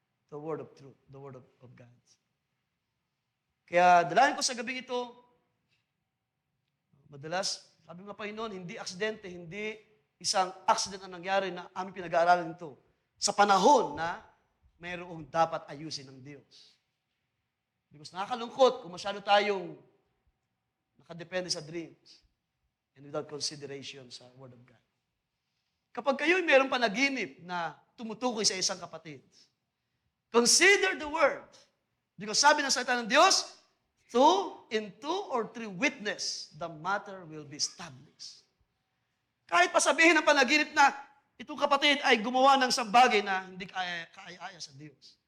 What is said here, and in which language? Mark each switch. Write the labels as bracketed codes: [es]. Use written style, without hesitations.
[en] The word of truth, the word of God. [tl] Kaya dalayan ko sa gabing ito, madalas, sabi ng Panginoon, hindi aksidente, hindi isang accident ang nangyari na aming pinag-aaralan ito. Sa panahon na mayroong dapat ayusin ng Diyos. Because nakakalungkot kung masyado tayong nakadepende sa dreams and without consideration sa Word of God. Kapag kayo'y mayroong panaginip na tumutukoy sa isang kapatid, consider the Word [en] Because sabi ng salita ng Diyos, in two or three witness, the matter will be established. [tl] Kahit pasabihin ng panaginip na itong kapatid ay gumawa ng isang bagay na hindi kaaya-aya sa Diyos.